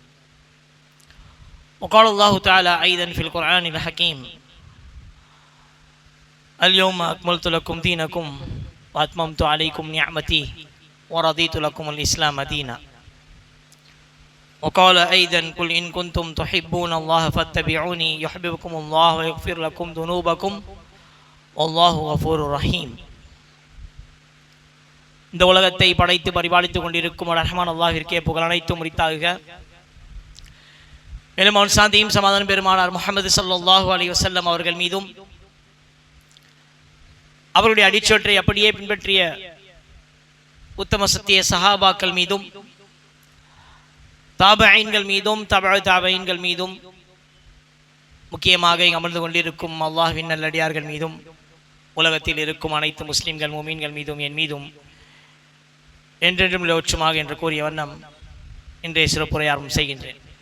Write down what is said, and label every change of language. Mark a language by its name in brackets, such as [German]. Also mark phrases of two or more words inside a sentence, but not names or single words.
[Arabic] وقال الله تعالى أيضا في القرآن الحكيم: اليوم أكملت لكم دينكم وأتممت عليكم نعمتي ورضيت لكم الإسلام دينا. وقال أيضا: قل إن كنتم تحبون الله فاتبعوني يحببكم الله ويغفر لكم ذنوبكم والله غفور رحيم. [Tamil] இந்த உலகத்தை படைத்து பரிபாலித்துக் கொண்டிருக்கும் ரஹ்மான் அல்லாஹ்விற்கே புகழ் அனைத்தும் உரித்தாகுக. மேலும் அவன் சாந்தியும் சமாதானம் பெருமானார் முஹம்மது [Arabic] صلى الله عليه وسلم [Tamil] அவர்கள் மீதும் அவருடைய அடிச்சொற்றை அப்படியே பின்பற்றிய உத்தம சத்திய சஹாபாக்கள் மீதும் தாபஈன்கள் மீதும் தாபஈன்கள் மீதும் முக்கியமாக இங்கு அமர்ந்து கொண்டிருக்கும் அல்லாஹ்வின் நல்லடியார்கள் மீதும் உலகத்தில் இருக்கும் அனைத்து முஸ்லிம்கள் முஃமின்கள் மீதும் என் மீதும் என்றென்றும் லோட்சமாக என்று கூறிய வண்ணம் இன்றைய சிறப்புரையாரும் செய்கின்றேன்.